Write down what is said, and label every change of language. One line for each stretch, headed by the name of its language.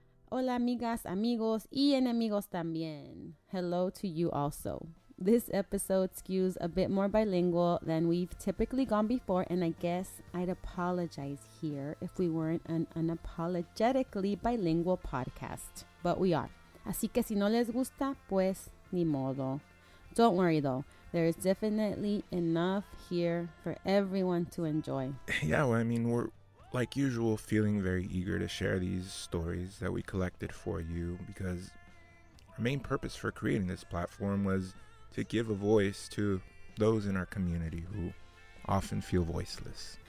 Spanish: Hola, amigas, amigos, y enemigos también.
English: Hello to you also. This episode skews a bit more bilingual than we've typically gone before, and I guess I'd apologize here if we weren't an unapologetically bilingual podcast. But we are.
Spanish: Así que si no les gusta, pues ni modo.
English: Don't worry though, there is definitely enough here for everyone to enjoy. Yeah, well, I mean, we're like usual feeling very eager to share these stories that we collected for you because our main purpose for creating this platform was to give a voice to those in our community who often feel voiceless.